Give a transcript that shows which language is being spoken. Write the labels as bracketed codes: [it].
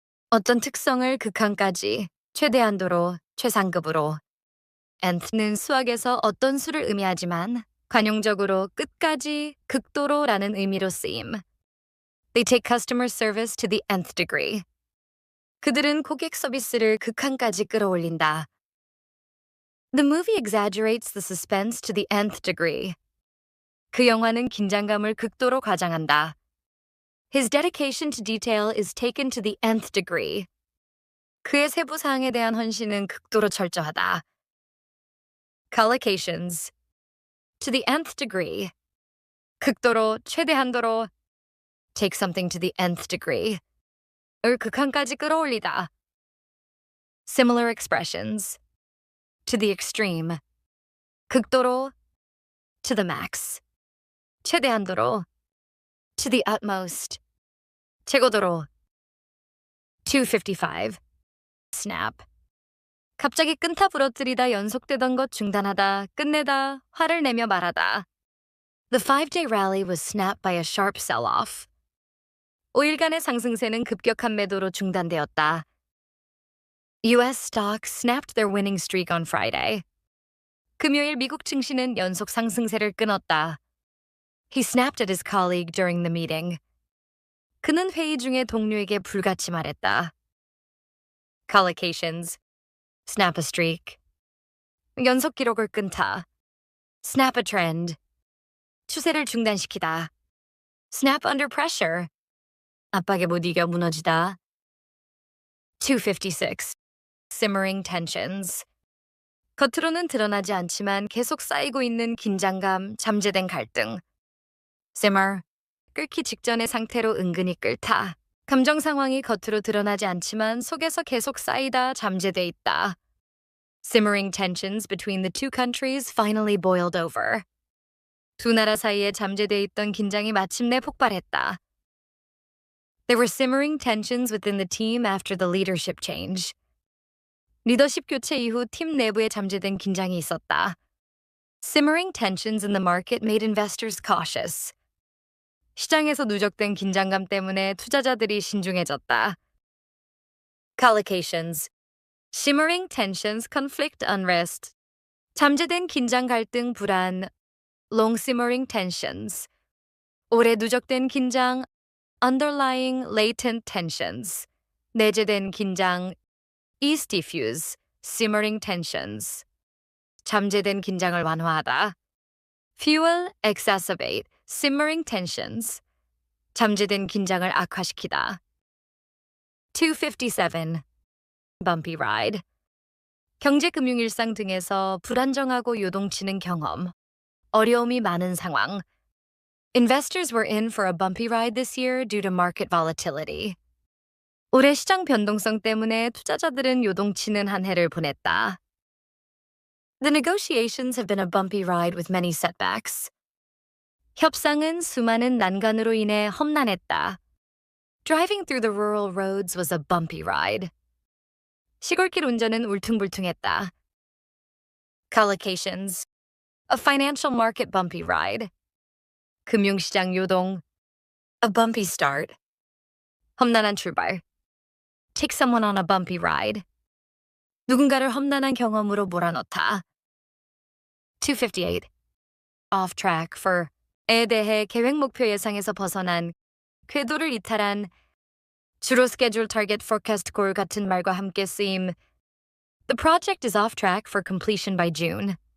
[ko] 어떤 특성을 극한까지, 최대한도로, 최상급으로. nth는 수학에서 어떤 수를 의미하지만 관용적으로 끝까지, 극도로라는 의미로 쓰임. [en] They take customer service to the nth degree. [ko] 그들은 고객 서비스를 극한까지 끌어올린다. [en] The movie exaggerates the suspense to the nth degree. [ko] 그 영화는 긴장감을 극도로 과장한다. [en] His dedication to detail is taken to the nth degree. [ko] 그의 세부 사항에 대한 헌신은 극도로 철저하다. [en] Collocations. To the nth degree. [ko] 극도로, 최대한도로. [en] Take something to the nth degree. [ko] 을 극한까지 끌어올리다. [en] Similar expressions. To the extreme. 극도로. To the max. 최대한도로. To the utmost. 최고도로. 255. snap. [ko] 갑자기 끈타 부러뜨리다 연속되던 것 중단하다, 끝내다, 화를 내며 말하다. [en] The 5-day rally was snapped by a sharp sell-off. [ko] 5일간의 상승세는 급격한 매도로 중단되었다. [en] US stocks snapped their winning streak on Friday. [ko] 금요일 미국 증시는 연속 상승세를 끊었다. [en] He snapped at his colleague during the meeting. [ko] 그는 회의 중에 동료에게 불같이 말했다. [en] Collocations. Snap a streak. [ko] 연속 기록을 끊다. [en] Snap a trend. [ko] 추세를 중단시키다. [en] Snap under pressure. [ko] 압박에 못 이겨 무너지다. [en] 256. Simmering tensions. [ko] 겉으로는 드러나지 않지만 계속 쌓이고 있는 긴장감, 잠재된 갈등. [en] Simmer. [ko] 끓기 직전의 상태로 은근히 끓다. 감정 상황이 겉으로 드러나지 않지만 속에서 계속 쌓이다 잠재돼 있다. [en] Simmering tensions between the two countries finally boiled over. [ko] 두 나라 사이에 잠재돼 있던 긴장이 마침내 폭발했다. [en] There were simmering tensions within the team after the leadership change. [ko] 리더십 교체 이후 팀 내부에 잠재된 긴장이 있었다. [en] Simmering tensions in the market made investors cautious. [ko] 시장에서 누적된 긴장감 때문에 투자자들이 신중해졌다. [en] Collocations. Simmering tensions, conflict, unrest. [ko] 잠재된 긴장, 갈등, 불안. [en] Long simmering tensions. [ko] 오래 누적된 긴장, [en] underlying latent tensions. [ko] 내재된 긴장, [en] ease diffuse, simmering tensions. [ko] 잠재된 긴장을 완화하다. [en] Fuel, exacerbate, simmering tensions. [ko] 잠재된 긴장을 악화시키다. [en] 257. Bumpy ride. [ko] 경제 금융 일상 등에서 불안정하고 요동치는 경험. 어려움이 많은 상황. [en] Investors were in for a bumpy ride this year due to market volatility. [ko] 올해 시장 변동성 때문에 투자자들은 요동치는 한 해를 보냈다. [en] The negotiations have been a bumpy ride with many setbacks. [ko] 협상은 수많은 난관으로 인해 험난했다. [en] Driving through the rural roads was a bumpy ride. [ko] 시골길 운전은 울퉁불퉁했다. [en] Collocations. A financial market bumpy ride. [ko] 금융시장 요동. [en] A bumpy start. [ko] 험난한 출발. [en] Take someone on a bumpy ride. [ko] 누군가를 험난한 경험으로 몰아넣다. 258. Off track for 에 대해 계획 목표 예상에서 벗어난, 궤도를 이탈한, 주로 schedule target forecast goal 같은 말과 함께 쓰임. [en] The project is off track for completion by June.